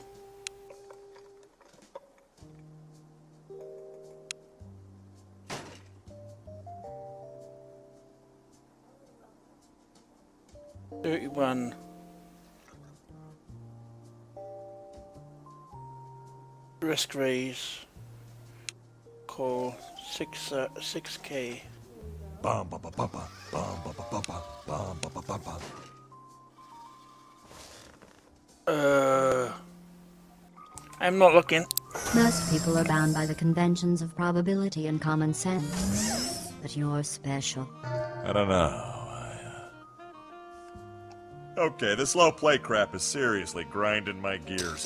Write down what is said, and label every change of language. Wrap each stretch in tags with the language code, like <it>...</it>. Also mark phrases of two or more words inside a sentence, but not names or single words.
<en>$31. Risk raise. Call 6K. Bum, ba, ba, ba, ba, bum, ba, ba, ba, ba, bum, ba, ba, ba, ba. I'm not looking. Most people are bound by the conventions of probability and common sense. But you're special. I don't know. Okay, this low play crap is seriously grinding my gears.</en>